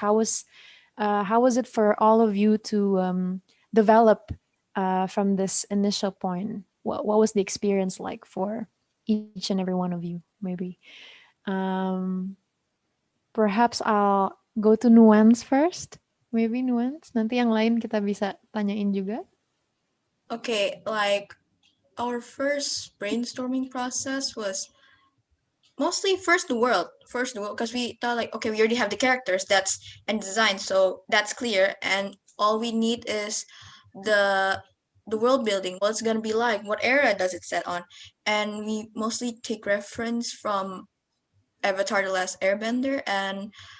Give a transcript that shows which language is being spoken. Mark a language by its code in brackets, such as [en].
[en] How was it for all of you to develop from this initial point? What was the experience like for each and every one of you? Maybe. Um, Perhaps I'll go to Nuance first. Maybe Nuance. [id] Nanti yang lain kita bisa tanyain juga. [en] Okay, like our first brainstorming process was mostly first the world, because we thought like, okay, we already have the characters that's and design, so that's clear, and all we need is the world building, what it's gonna be like, what era does it set on, and we mostly take reference from Avatar: The Last Airbender, and